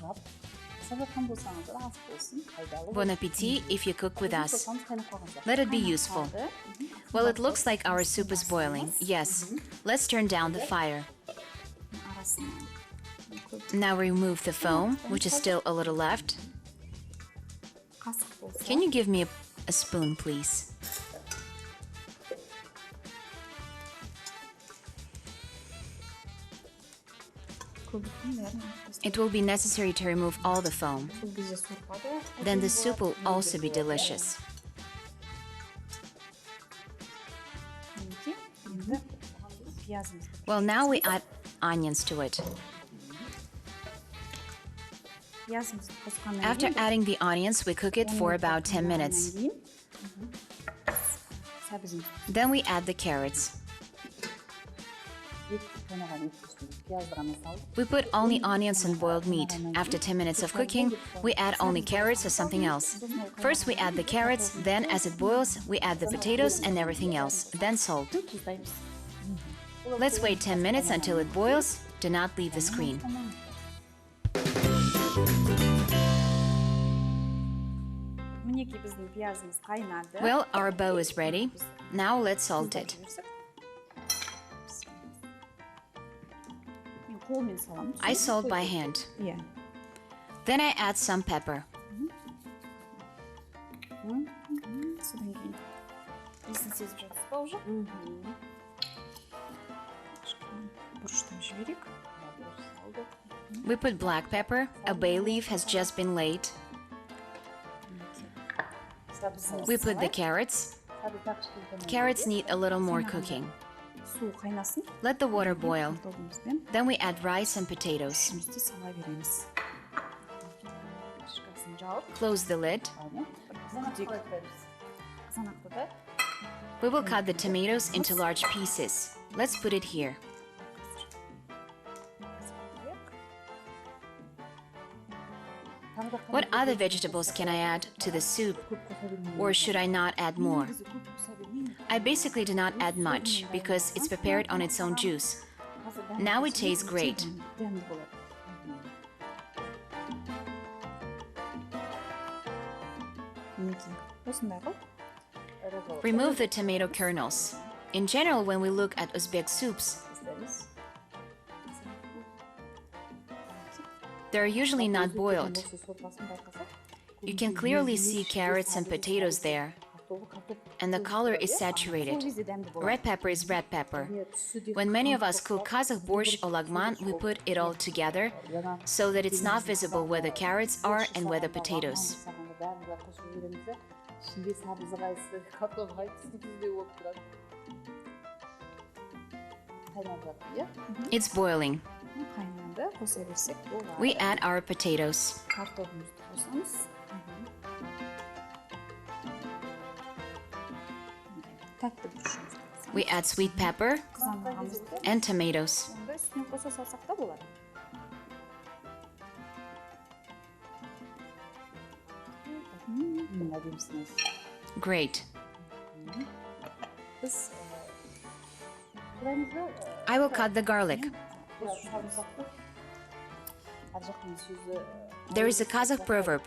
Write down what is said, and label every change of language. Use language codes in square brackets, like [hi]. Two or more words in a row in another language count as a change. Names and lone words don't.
[en] Bon appetit if you cook with us. Let it be useful. Well, it looks like our soup is boiling. Yes. Let's turn down the fire. [kk] Арасынан [en] Now remove the foam, which is still a little left. [kk] қасық болса. [en] Can you give me a spoon, please? [kk] Көбіктің бәрін [en] It will be necessary to remove all the foam. [kk] сол кезде сорпада. [en] Then the soup will also be delicious. [kk] Мінекей, енді пиязымызды. [en] Well, now we add onions to it. [kk] Пиязымызды қосқаннан [en] After [kk] кейін [en] adding the onions, we cook it for about 10 minutes. [kk] сәбізімізді [en] Then we add the carrots. We put only onions and boiled meat. After 10 minutes of cooking, we add only carrots or something else. First we add the carrots, then as it boils, we add the potatoes and everything else, then salt. [kk] тұздаймыз. [en] Let's wait 10 minutes until it boils. Do not leave the screen. [kk] Мінекей біздің пиязымыз қайнады. [en] Well, our bowl is ready. Now let's salt it. [kk] қолмен саламын. [en] I salt by hand. [kk] Иә. [en] Then I add some pepper. [kk] Содан кейін иісін сезіп жатсыз ба уже? Бұрыштан жіберейік. [en] We put black pepper. A bay leaf has just been laid. We put the carrots. Carrots need a little more cooking. [kk] Су қайнасын. [en] Let the water boil. [kk] Тобымызбен [en] Then we add rice and potatoes. [kk] үшімізді сала береміз. Крышкасын жауып, [en] Close the lid. [kk] қызанақты да [en] We will cut the tomatoes into large pieces. Let's put it here. What other vegetables can I add to the soup? Or should I not add more? I basically do not add much because it's prepared on its own juice. Now it tastes great. [kk] дәмді болады. Мінекей, осындай қылып, [en] Remove the tomato kernels. In general, when we look at Uzbek soups, they're usually not boiled. You can clearly see carrots and potatoes there, and the color is saturated. Red pepper is red pepper. When many of us cook Kazakh borscht or lagman, we put it all together so that it's not visible where the carrots are and where the potatoes. It's boiling. [kk] қайнады, қоса берсек болады. [en] We add our potatoes. [kk] Картофымызды қосамыз. Тәтті бұрышымызды қосамыз. [en] We add sweet pepper [kk] Қызанғанымызды [en] and tomatoes. [kk] сонда үстіне қоса салсақ та болады. [en] Great. [kk] Біз [en] I will cut the garlic. There is a Kazakh proverb.